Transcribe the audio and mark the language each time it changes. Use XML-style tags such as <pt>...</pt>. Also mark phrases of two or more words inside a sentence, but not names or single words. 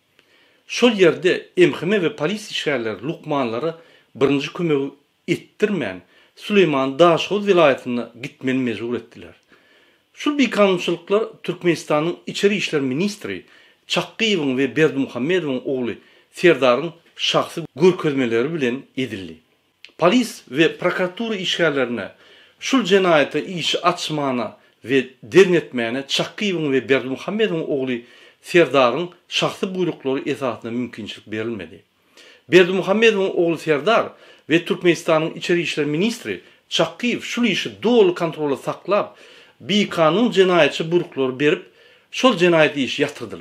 <tk>Şol ýerde emhime we polis işgärleri lukmanlara birinji kömegi etdirmän Süleyman Daşow vilayatyna gitmeli mejbur etdiler. Şol kanunçylyklar Türkmenistanyň içeri işler ministri Çakkyýewiň we Berdimuhammedowyň ogly Serdaryň şahsy görkezmeleri bilen edildi. Polis we prokuratura işgärlerine şul jenaýata iş açmana ve dernetmeyene Çakkyýewiň ve Berdimuhammedowyň ogly Serdaryň şahsy buyruklary esasyna mümkinçilik berilmedi. Berdimuhammedowyň ogly Serdar ve Türkmenistanyň içeri işler ministri Çakkyýew şul işi dolu kontrola saklap bir kanun jenaýatçy buyruklary berip şol jenaýat işi ýatyrdylar.</tk>